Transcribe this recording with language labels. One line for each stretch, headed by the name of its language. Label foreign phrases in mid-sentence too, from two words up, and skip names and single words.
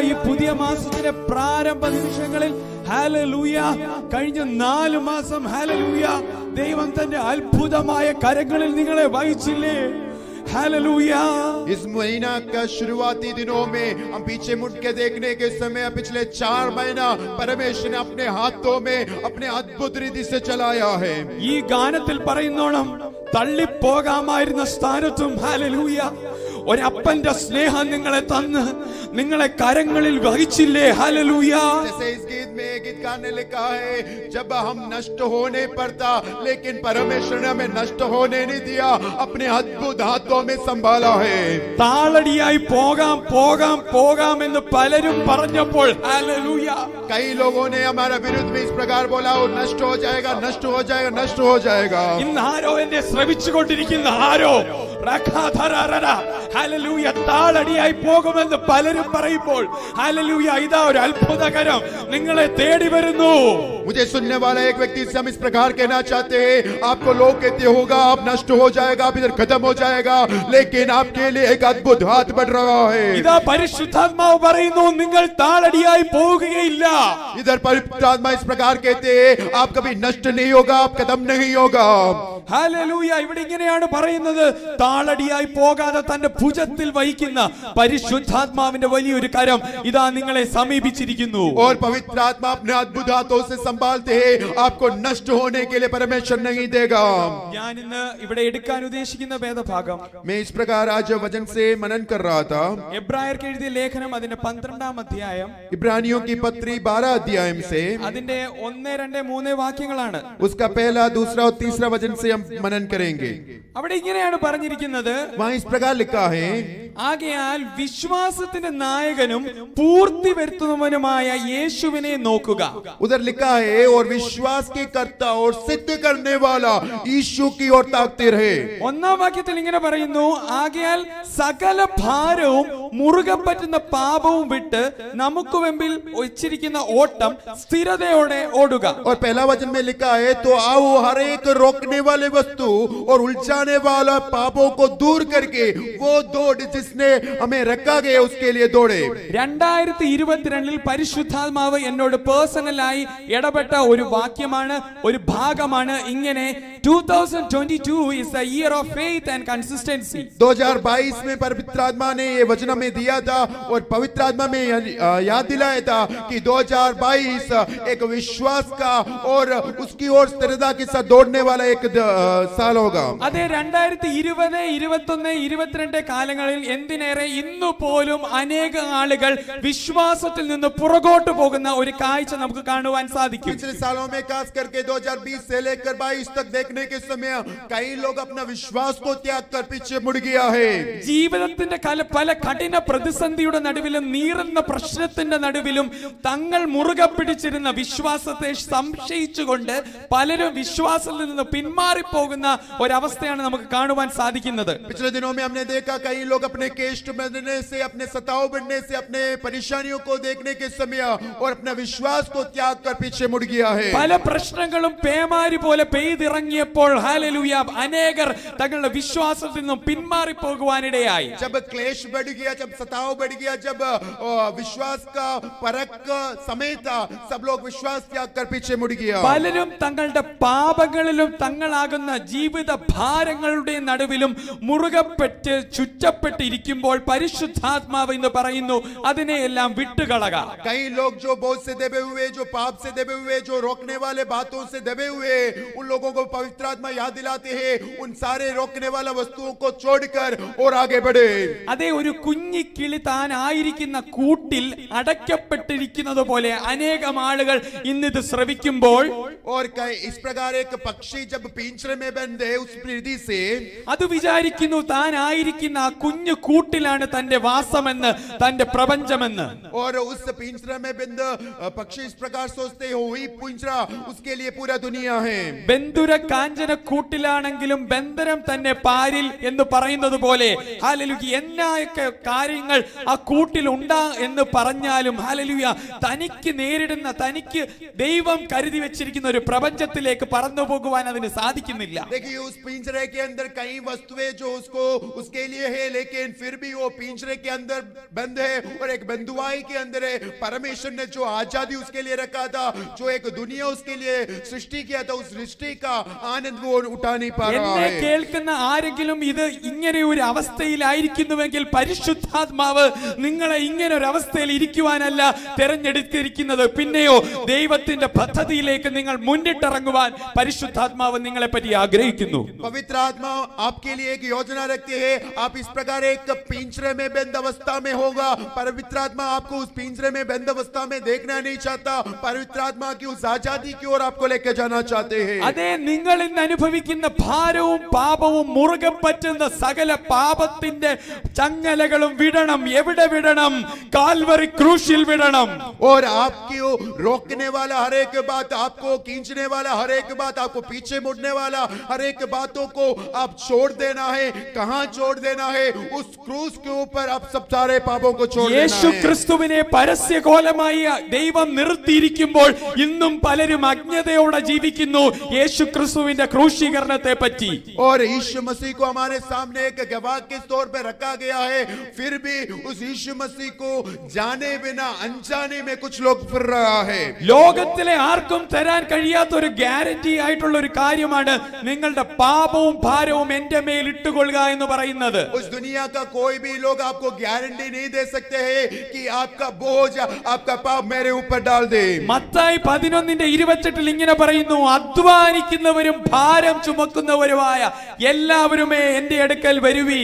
Malayalam: പുതിയ മാസത്തിന്റെ പ്രാരംഭ നിമിഷങ്ങളിൽ ഹല്ലേലൂയ കഴിഞ്ഞ 4 മാസം ഹല്ലേലൂയ ദൈവം തന്റെ അത്ഭുതമായ കരങ്ങളിൽ നിങ്ങളെ വഹിച്ചില്ലേ?
Hindi: हालेलुया। इस महीना का शुरुआती दिनों में हम पीछे मुड़ के देखने के समय पिछले 4 महीना परमेश्वर ने अपने हाथों में अपने अद्भुत रीति से चलाया है।
Malayalam: ഈ ഗാനത്തിൽ പറയുന്നോണം തള്ളിപ്പോകാമായിരുന്ന സ്ഥാനത്തും ഹല്ലേലൂയ ഒരപ്പന്റെ സ്നേഹം നിങ്ങളെ തന്ന് നിങ്ങളെ കരങ്ങളിൽ വഹിച്ചില്ലേ? ഹല്ലേലൂയ।
Hindi: जैसे इस गीत में गीत गाने लिखा है, जब हम नष्ट होने पर था लेकिन परमेश्वर ने हमें नष्ट होने नहीं दिया, अपने अद्भुत हाथों में संभाला है।
Malayalam: താളടിയായി പോകാം പോകാം പോകാം എന്ന് പലരും പറഞ്ഞപ്പോൾ ഹല്ലേലൂയ
Hindi: कई लोगों ने हमारा विरुद्ध में इस प्रकार बोला, वो नष्ट हो जाएगा, नष्ट हो जाएगा, नष्ट हो जाएगा।
Malayalam: ഇന്ന് ആരോ എന്നെ ശ്രവിച്ചുകൊണ്ടിരിക്കുന്ന ആരോ ഹല്ലേലൂയ താളടിയായി പോകുമെന്ന് പലരും പറയുമ്പോൾ ഹല്ലേലൂയ ഇതാ ഒരു അത്ഭുതകരം നിങ്ങളെ തേടി വരുന്നു।
Hindi: मुझे सुनने वाला एक व्यक्ति से हम इस प्रकार कहना चाहते हैं, आपको लोग कहते होगा आप नष्ट हो जाएगा, आप इधर खत्म हो जाएगा, लेकिन आपके लिए एक अद्भुत हाथ बढ़ रहा है।
Malayalam: ഇതാ പരിശുദ്ധാത്മാവ് പറയുന്നു നിങ്ങൾ താളടിയായി പോവുകയില്ല।
Hindi: इधर पवित्र आत्मा इस प्रकार कहते हैं, आप कभी नष्ट नहीं होगा, आप खत्म नहीं होगा।
Malayalam: ഹല്ലേലൂയ ഇവിടെ ഇങ്ങനെയാണ് പറയുന്നത്, താളടിയായി പോകാതെ തന്റെ ഭുജത്തിൽ വഹിക്കുന്ന പരിശുദ്ധാത്മാവിന്റെ വലിയൊരു കരം ഇതാ നിങ്ങളെ സമീപിച്ചിരിക്കുന്നു।
Hindi: और पवित्र आत्मा अपने अद्भुत हाथों से संभालते हैं, आपको नष्ट होने के लिए परमेश्वर नहीं देगा।
Malayalam: ഞാൻ ഇന്ന് ഇവിടെ എടുക്കാൻ ഉദ്ദേശിക്കുന്ന വേദഭാഗം
Hindi: मैं इस प्रकार आज वचन से मनन कर रहा था।
Malayalam: എബ്രായർക്ക് എഴുതിയ ലേഖനം അതിന്റെ 12-ാം അധ്യായം
Hindi: इब्रानियों की पत्री 12 अध्याय से
Malayalam: അതിന്റെ 1, 2, 3 വാക്യങ്ങളാണ്।
Hindi: उसका पहला, दूसरा और तीसरा वचन से हम मनन करेंगे।
Malayalam: അവിടെ ഇങ്ങനെയാണ് പറഞ്ഞിരിക്കുന്നത്,
Hindi: वहाँ इस प्रकार लिखा है,
Malayalam: ആകയാൽ വിശ്വാസത്തിന്റെ നായകനും പൂർത്തി വരുത്തുന്നവനുമായ യേശുവിനെ നോക്കുക।
Hindi: उधर लिखा है, और विश्वास के कर्ता और सिद्ध करने वाला यीशु की ओर ताकते रहे।
Malayalam: 1-ാം വാക്യത്തിൽ ഇങ്ങനെ പറയുന്നു, ആകയാൽ സകല ഭാരവും മുറുകെ പറ്റുന്ന പാപവും വിട്ട് നമുക്ക് മുമ്പിൽ വെച്ചിരിക്കുന്ന ഓട്ടം സ്ഥിരതയോടെ ഓടുക।
Hindi: और पहला वचन में लिखा है, तो आओ हर एक रोकने वाले वस्तु और उलझाने वाला पापों को दूर करके वो दौड़ जिसने हमें रखा गया उसके लिए दौड़े।
Malayalam: 2022 പരിശുദ്ധാത്മാവ് എന്നോട് പേഴ്സണലായി ഇടപെട്ട ഒരു വാക്യമാണ്, ഒരു ഭാഗമാണ് ഇങ്ങനെ, 2022
English: is the year of faith and consistency।
Hindi: 2022 में पवित्र आत्मा ने ये वचन हमें दिया था और पवित्र आत्मा में याद दिलाया था कि 2022 एक विश्वास का और उसकी ओर स्थिरता के साथ दौड़ने वाला एक साल होगा।
Malayalam: അതെ 2020, 21, 22 കാലങ്ങളിൽ എന്തിനേറെ ഇന്നു പോലും അനേക ആളുകൾ വിശ്വാസത്തിൽ നിന്ന് പുറകോട്ട് പോകുന്ന ഒരു കാഴ്ച നമുക്ക് കാണുവാൻ സാധിക്കും।
Hindi: पिछले सालों में खास करके 2020 से लेकर 22 तक देखने के समय कई लोग अपना विश्वास को त्याग कर पीछे मुड़ गया है।
Malayalam: ജീവിതത്തിന്റെ പല കഠിന പ്രതിസന്ധിയുടെ നടുവിലും നീറുന്ന പ്രശ്നത്തിന്റെ നടുവിലും തങ്ങൾ മുറുകെ പിടിച്ചിരുന്ന വിശ്വാസത്തെ സംശയിച്ചുകൊണ്ട് പലരും വിശ്വാസത്തിൽ നിന്ന് പിന്മാറിപ്പോകുന്ന ഒരവസ്ഥയാണ് നമുക്ക് കാണുവാൻ സാധിക്കുന്നത്।
Hindi: पिछले दिनों में हमने देखा कई लोग अपने कष्ट बढ़ने से, अपने सताव बढ़ने से, अपने परेशानियों को देखने के समय और अपने विश्वास को त्याग कर पीछे मुड़ गया है।
Malayalam: പല പ്രശ്നങ്ങളും പേമാരി പോലെ പെയ്തിറങ്ങിയപ്പോൾ ഹല്ലേലൂയ അനേകർ തങ്ങളുടെ വിശ്വാസത്തിൽ നിന്നും പിന്മാറി പോകുവാനിടയായി।
Hindi: जब क्लेश बढ़ गया, जब सताव बढ़ गया, जब विश्वास का परख समय था, सब लोग विश्वास त्याग कर पीछे मुड़ गया।
Malayalam: പലരും തങ്ങളുടെ പാപങ്ങളിലും തങ്ങളാകുന്ന ജീവിത ഭാരങ്ങളുടെ നടുവിലും മുറുകപ്പെട്ട് ചുറ്റപ്പെട്ടിരിക്കുമ്പോൾ പരിശുദ്ധാത്മാവ് എന്ന് പറയുന്നു അതിനെയെല്ലാം വിട്ടുകളക।
Hindi: कई लोग जो बोझ से दबे हुए, जो पाप से दबे हुए, जो रोकने वाले बातों से दबे हुए, उन लोगों को पवित्र आत्मा याद दिलाते हैं, उन सारे रोकने वाला वस्तुओं को छोड़कर और आगे बढ़े।
Malayalam: അതേ ഒരു കുഞ്ഞിക്കിളി താൻ ആയിരിക്കുന്ന കൂട്ടിൽ അടയ്ക്കപ്പെട്ടിരിക്കുന്നത് പോലെ അനേകം ആളുകൾ ഇന്നിത് ശ്രവിക്കുമ്പോൾ
Hindi: और इस प्रकार एक पक्षी जब पिंजरे में बंद है उस विधि से
Malayalam: അത് വിചാരിക്കുന്നു താൻ ആയിരിക്കുന്ന ആ കുഞ്ഞു കൂട്ടിലാണ് തന്റെ വാസമെന്ന്, തന്റെ പ്രപഞ്ചമെന്ന്।
Hindi: और उस पिंजरे में बंद पक्षी इस प्रकार सोचते हो वही पिंजरा उसके लिए पूरा दुनिया है।
Malayalam: ബന്ധുര കാഞ്ചന കൂട്ടിലാണെങ്കിലും ബന്ധനം തന്നെ പാരിൽ എന്ന് പറയുന്നത് പോലെ ഹല്ലേലൂയ എന്നൊക്കെ കാര്യങ്ങൾ ആ കൂട്ടിൽ ഉണ്ടാ എന്ന് പറഞ്ഞാലും ഹല്ലേലൂയ തനിക്ക് നേരിടുന്ന, തനിക്ക് ദൈവം കരുതി വെച്ചിരിക്കുന്ന ഒരു പ്രപഞ്ചത്തിലേക്ക് പറന്നു പോകുവാൻ അതിന് സാധിക്കുന്നില്ല।
Hindi: देखिए उस पिंजरे के अंदर कई वस्तु वस्तुएं जो उसको उसके लिए है, लेकिन फिर भी वो पिंजरे के अंदर बंद है और एक बंधुआई के अंदर है। परमेश्वर ने जो आजादी उसके लिए रखा था, जो एक दुनिया उसके लिए सृष्टि किया था, उस सृष्टि का आनंद वो उठा नहीं पा रहा है।
Malayalam: കേൾക്കുന്ന ആരെങ്കിലും ഇത് ഇങ്ങനെ ഒരു അവസ്ഥയിലായിരിക്കുന്നുവെങ്കിൽ പരിശുദ്ധാത്മാവ് നിങ്ങളെ ഇങ്ങനെ ഒരു അവസ്ഥയിൽ ഇരിക്കുവാനല്ല തിരഞ്ഞെടുത്തിരിക്കുന്നത്, പിന്നെയോ ദൈവത്തിന്റെ പദ്ധതിയിലേക്ക് നിങ്ങൾ മുന്നിട്ടിറങ്ങുവാൻ പരിശുദ്ധാത്മാവ് നിങ്ങളെ പറ്റി ആഗ്രഹിക്കുന്നു.
Hindi: पवित्र आत्मा आपके लिए एक योजना रखती है। आप इस प्रकार एक पिंजरे में बंद अवस्था में होगा। पवित्र आत्मा आपको उस पिंजरे में बंद अवस्था में देखना नहीं चाहता। पवित्र आत्मा की उस आजादी की ओर आपको लेकर जाना चाहते हैं।
Malayalam: അതേ, നിങ്ങൾ ഇന്ന് അനുഭവിക്കുന്ന ഭാരവും പാപവും മുറുകെ പറ്റുന്ന സകല പാപത്തിന്റെ ചങ്ങലകളും വിടണം. എവിടെ വിടണം? കാൽവറി ക്രൂശിൽ വിടണം.
Hindi: और आपको रोकने वाला हर एक बात, आपको खींचने वाला हर एक बात, आपको पीछे मुड़ने वाला हर एक बातों को आप छोड़ देना है। कहां छोड़ देना है? उस क्रूस के ऊपर आप सब सारे पापों को छोड़ देना है।
Malayalam: യേശു ക്രിസ്തുവിനെ പരസ്യകോലമായി ദൈവം നിർത്തിയിരിക്കുമ്പോൾ ഇന്നും പലരും അജ്ഞതയോടെ ജീവിക്കുന്നു യേശു ക്രിസ്തുവിന്റെ ക്രൂശീകരണത്തെ പറ്റി.
Hindi: और यीशु मसीह को हमारे सामने एक गवाह के तौर पे रखा गया है, फिर भी उस यीशु मसीह को जाने बिना अनजाने में कुछ लोग फिर रहा है।
Malayalam: ലോകത്തിലെ ആർക്കും തരാൻ കഴിയാത്ത ഒരു ഗ്യാരണ്ടി ആയിട്ടുള്ള ഒരു കാര്യമാണ് നിങ്ങളുടെ പാപവും ഭാരവും എന്റെ മേൽ ഇട്ടുകൊള്ളുക എന്ന് പറയുന്നത്.
Hindi: उस दुनिया का कोई भी लोग आपको गारंटी नहीं दे सकते हैं कि आपका बोझ, आपका पाप मेरे ऊपर डाल दे।
Malayalam: മത്തായി 11:28 ഇങ്ങനെ പറയുന്നു, അധ്വാനിക്കുന്നവരും ഭാരം ചുമക്കുന്നവരുമായ എല്ലാവരുമേ എന്റെ അടുക്കൽ വരുവീൻ.